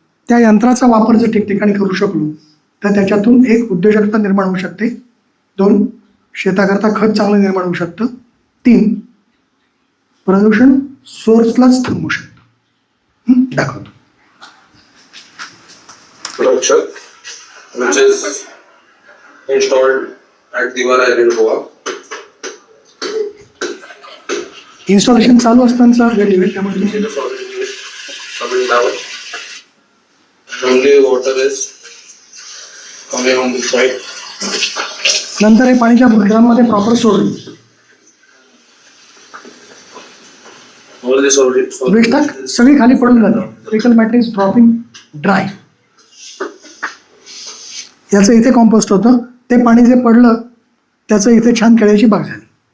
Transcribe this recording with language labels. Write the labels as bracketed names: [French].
[Marathi] त्या यंत्राचा वापर जर ठिकठिकाणी करू शकलो तर त्याच्यातून एक उद्योजकता निर्माण होऊ शकते. 2 शेताकरता खत चांगलं निर्माण होऊ शकतं. 3 प्रदूषण सोर्सलाच थांबवू शकतं. दाखवतो. [English] which is installed at Divar Island, Goa. [Marathi] Installation चालू असताना वेळ त्यामुळे [English] See the solid waste coming down. Only water is coming on this side. [Marathi] नंतर हे पाणीच्या ड्रममध्ये प्रॉपर सोडलं. [English] All this already. [Marathi] वेस्ट टाक सगळी खाली पडून जाते. [English] Faecal matter is dropping dry. [Marathi] याचं इथे कॉम्पोस्ट होतं. ते पाणी जे पडलं त्याचं इथे छान केळीची बाग झाली.